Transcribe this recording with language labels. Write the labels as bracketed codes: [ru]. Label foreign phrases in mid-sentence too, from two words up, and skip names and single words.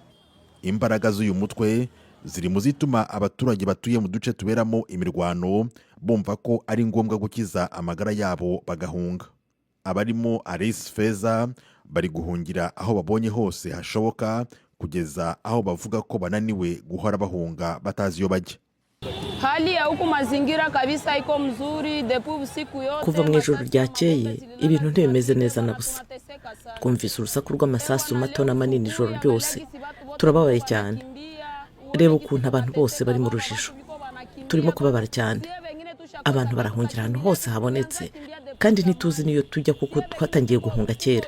[rw] Imbaraga z'uyu mutwe ziri mu zituma abaturage batuye mu duce tuberamo imirwano bumva ko ari ngombwa gukiza amagara yabo bagahunga. Abarimo Aris Feza bari guhungira aho babonye hose hashoboka kugeza aho bavuga ko bananiwe guhora bahunga batazi iyo bajya. [sw] Hali ya huku mazingira kabisa iko mzuri depuis usiku yote. [rw] Kuva mu ijoro ryakeye ibintu ntibimeze neza na busa. Twumvise urusaku rw'amasasu mato na manini ijoro ryose. Turababaye cyane. Reba ukuntu abantu bose bari mu rujijo. Turimo kubabara cyane. Abantu barahungira ahantu hose habonetse kandi ntituzi niyo tujya kuko twatangiye guhunga kera.